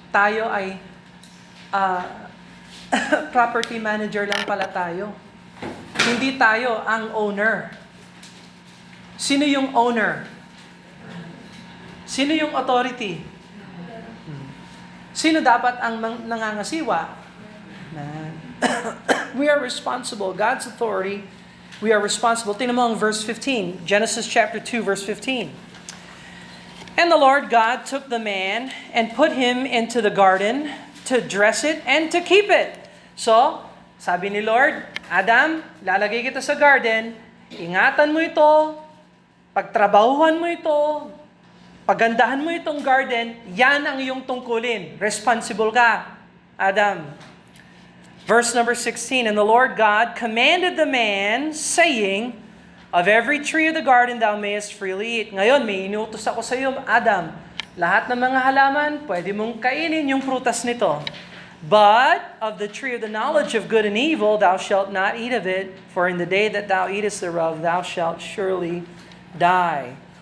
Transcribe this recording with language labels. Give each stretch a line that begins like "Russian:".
Filipino: Tayo ay
English: property manager
Filipino: lang pala tayo. Hindi tayo ang owner. Sino yung owner? Sino yung authority? Sino dapat ang nangangasiwa?
English: We are responsible. God's authority, we are responsible.
Filipino: Tingnan mo ang verse 15.
English: Genesis chapter 2, verse 15. And the Lord God took the man and put him into the garden to dress it and to keep it.
Filipino: So, sabi ni Lord, Adam, lalagay kita sa garden, ingatan mo ito, pagtrabahuhan mo ito, pagandahan mo itong garden, yan ang iyong tungkulin.
English: Responsible
Filipino: ka, Adam.
English: Verse number 16, And the Lord God commanded the man, saying, Of every tree of the garden thou mayest freely eat.
Filipino: Ngayon, may inuutos ako sa iyo, Adam. Lahat ng mga halaman, pwede mong kainin yung prutas nito.
English: But of the tree of the knowledge of good and evil, thou shalt not eat of it, for in the day that thou eatest thereof, thou shalt surely die.